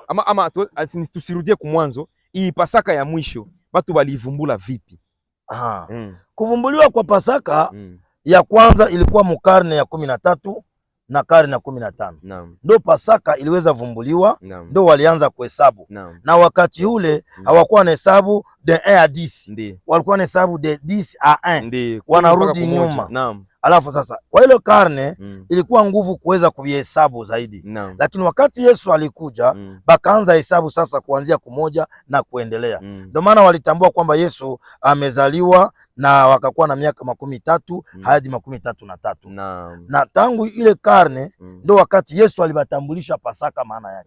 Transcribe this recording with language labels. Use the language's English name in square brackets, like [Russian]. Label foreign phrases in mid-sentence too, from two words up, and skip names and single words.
[Swahili] ama tusirudie kumwanzo, hii Pasaka ya mwisho watu waliivumbula vipi? Kuvumbuliwa kwa Pasaka ya kwanza ilikuwa mukarne ya 13 na karne ya 15 ndo Pasaka iliweza vumbuliwa, ndo walianza kuhesabu. Na wakati ule hawakuwa na hesabu [French] de 1 à 10, [Swahili] walikuwa na hesabu [French] de 10 à 1, [Swahili] wanarudi nyuma. Alafu sasa kwa ile karne ilikuwa nguvu kuweza kuhesabu zaidi, lakini wakati Yesu alikuja bakaanza hesabu sasa kuanzia kumoja na kuendelea. Ndio maana walitambua kwamba Yesu amezaliwa na wakakuwa na miaka 13 hadi 33, na tangu ile karne ndo wakati Yesu alibatambulisha Pasaka maana yake.